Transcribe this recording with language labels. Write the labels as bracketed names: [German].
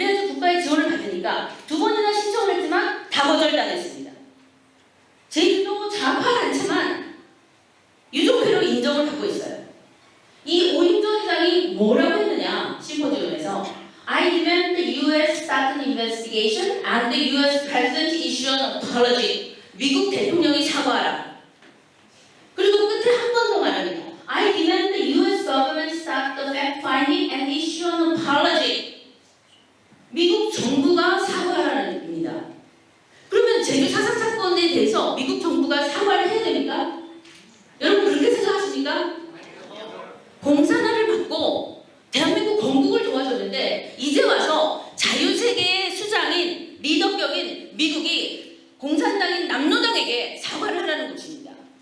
[Korean] 그래야지 국가의 지원을 받으니까 2번이나 신청을 했지만 다 거절당했습니다. 제주도 좌파 단체만 유족회로 인정을 받고 있어요. 이 오인정 회장이 뭐라고 했느냐 심포지움에서 [English] I demand the U.S. start an investigation and the U.S. President issue an apology. [Korean] 미국 대통령이 사과하라. 그리고 끝에 한 번 더 말합니다. [English] I demand the U.S. government start the fact-finding and issue an apology. [Korean] 미국 정부가 사과하라는 겁니다. 그러면 제주 사상 사건에 대해서 미국 정부가 사과를 해야 됩니까? 여러분 그렇게 생각하십니까? 공산화를 받고 대한민국 건국을 도와줬는데 이제 와서 자유세계의 수장인 리더격인 미국이 공산당인 남로당에게 사과를 하라는 것입니다.